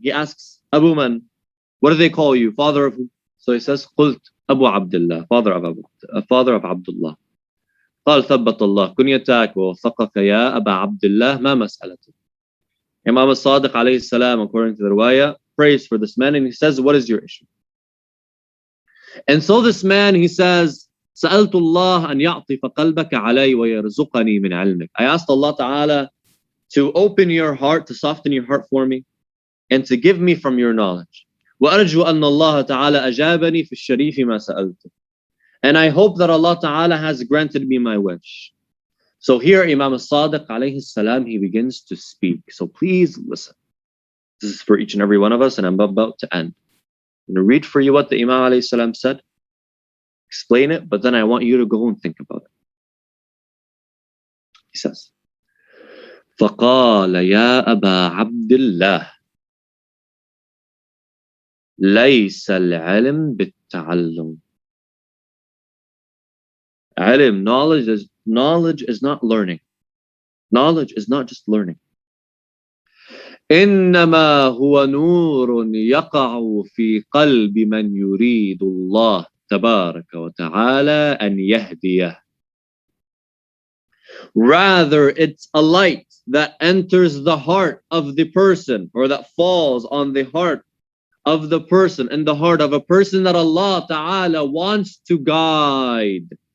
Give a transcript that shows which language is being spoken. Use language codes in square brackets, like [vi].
[en] He asks, Abu Man, what do they call you? Father of who? So he says, قلت Abu Abdullah, father of Abdullah. [ar] قال ثبت الله كنيتك ووثقك يا أبا عبد الله ما مسألته. [en] Imam al-Sadiq alayhi salam, according to the riwayah, prays for this man and he says, what is your issue? And so this man, he says, [ar] سألت الله أن يعطف قلبك علي ويرزقني من علمك. [en] I asked Allah Ta'ala to open your heart, to soften your heart for me and to give me from your knowledge. [ar] وأرجو أن الله تعالى أجابني في الشريف ما سألته. [en] And I hope that Allah Ta'ala has granted me my wish. So here Imam al-Sadiq alayhi salam, he begins to speak. So please listen. This is for each and every one of us and I'm about to end. I'm going to read for you what the Imam alayhi salam said, explain it, but then I want you to go and think about it. He says, [ar] فقال يا أبا عبد الله ليس العلم بالتعلم. Ilm, knowledge [en] knowledge is not learning. Knowledge is not just learning. [ar] إنما هو نور يقع في قلب من يريد الله تبارك وتعالى أن يهديه. [en] Rather, it's a light that enters the heart of the person, or that falls on the heart of the person, and the heart of a person that Allah Ta'ala wants to guide.